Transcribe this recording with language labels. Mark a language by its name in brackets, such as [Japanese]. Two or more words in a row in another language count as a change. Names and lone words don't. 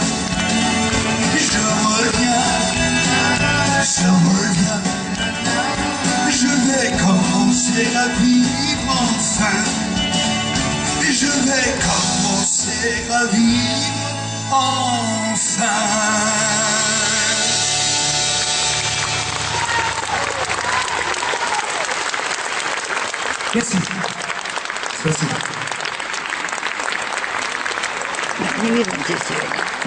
[French] Je reviens, je vais commencer à vivre enfin. Je vais commencer à vivre enfin. Merci. [Russian] Спасибо. Не видно тебя сегодня.